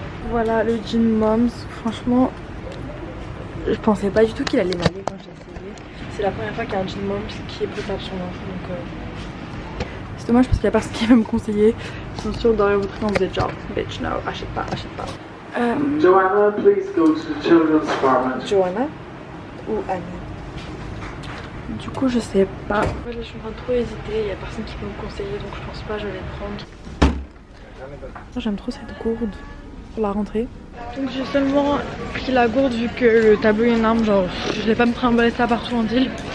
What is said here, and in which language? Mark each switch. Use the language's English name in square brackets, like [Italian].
[French] Voilà le Gin Moms, franchement je pensais pas du tout qu'il allait m'aller quand j'ai essayé. C'est la première fois qu'il y a un Gin Moms qui est potable sur moi, donc c'est dommage parce qu'il y a personne qui va me conseiller. Bien sûr dans les autres vous êtes genre [English] bitch no, [French] achète pas, achète pas. [English] Joanna, please go to the children's department. [French] Joanna ou Annie? Du coup je sais pas. Moi je suis en train de trop hésiter, il y a personne qui peut me conseiller donc je pense pas je vais le prendre. J'aime trop cette gourde pour la rentrée. Donc j'ai seulement pris la gourde vu que le tableau est énorme, genre je vais pas me trimballer ça partout en deal.